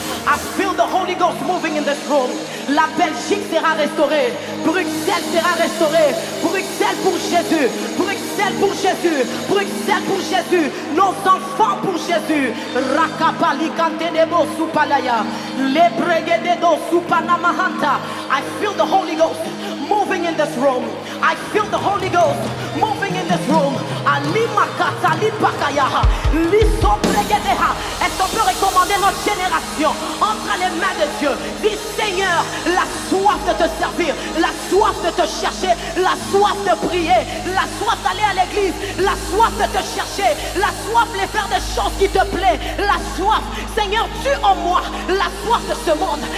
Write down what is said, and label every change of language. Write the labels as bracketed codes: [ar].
[en] I feel the Holy Ghost moving in this room. [fr] La Belgique sera restaurée. Bruxelles sera restaurée. Bruxelles pour Jésus. Bruxelles pour Jésus. Bruxelles pour Jésus. Nos enfants pour Jésus. Rakapali kantenebo supalaya. Lebregededo supanamahanta. [en] I feel the Holy Ghost moving in this room. I feel the Holy Ghost moving in this room. Alimakata lipakayaha. Lisoplegedeha. [fr] Est-ce qu'on peut recommander notre génération entre les mains de Dieu? Dis Seigneur, la soif de te servir, la soif de te chercher, la soif de prier, la soif d'aller à l'église, la soif de te chercher, la soif de faire des choses qui te plaisent, la soif, Seigneur, tu en moi la soif de ce monde.